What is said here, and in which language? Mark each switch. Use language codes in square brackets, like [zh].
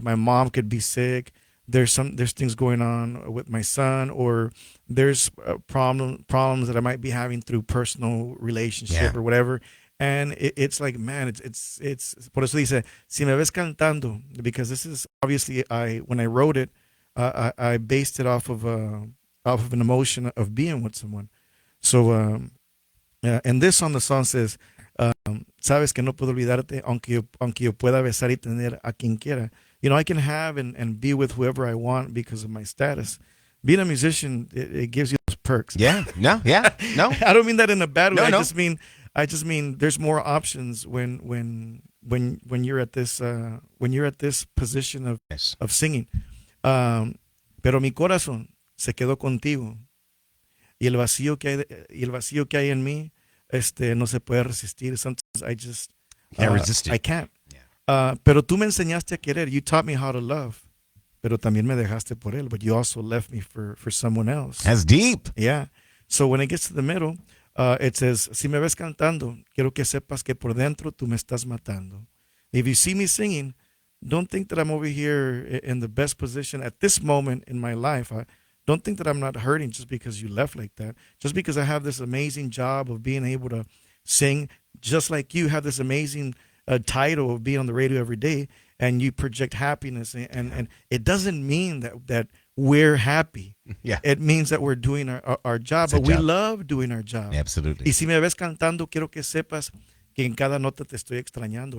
[en] My mom could be sick. There's things going on with my son, or there's problems that I might be having through personal relationship or whatever. And it's like, man, it's por eso dice Si Me Ves Cantando, because this is obviously when I wrote it, I based it off of an emotion of being with someone. [es] So, and this on the song says, sabes que no puedo olvidarte, aunque yo pueda besar y tener a quien quiera. [en] You know, I can have and be with whoever I want because of my status. Being a musician, it gives you those perks. Yeah. No. I don't mean that in a bad way. No. I just mean there's more options when you're at this position of singing. [es] Pero mi corazón se quedó contigo y el vacío que hay en mí no se puede resistir. [en] Sometimes I just Can't resist it. I can't. [es] Pero tú me enseñaste a querer. [en] You taught me how to love. [es] Pero también me dejaste por él. [en] But you also left me for someone else. That's deep. [es] Yeah. So when it gets to the middle, it says, Si me ves cantando, quiero que sepas que por dentro tú me estás matando. [en] If you see me singing, don't think that I'm over here in the best position at this moment in my life. Don't think that I'm not hurting just because you left like that. Just because I have this amazing job of being able to sing, just like you have this amazing title of being on the radio every day, and you project happiness. And it doesn't mean that we're happy. Yeah. It means that we're doing our job, but we love doing our job. Absolutely. [es] Y si me ves cantando, quiero que sepas que en cada nota te estoy extrañando.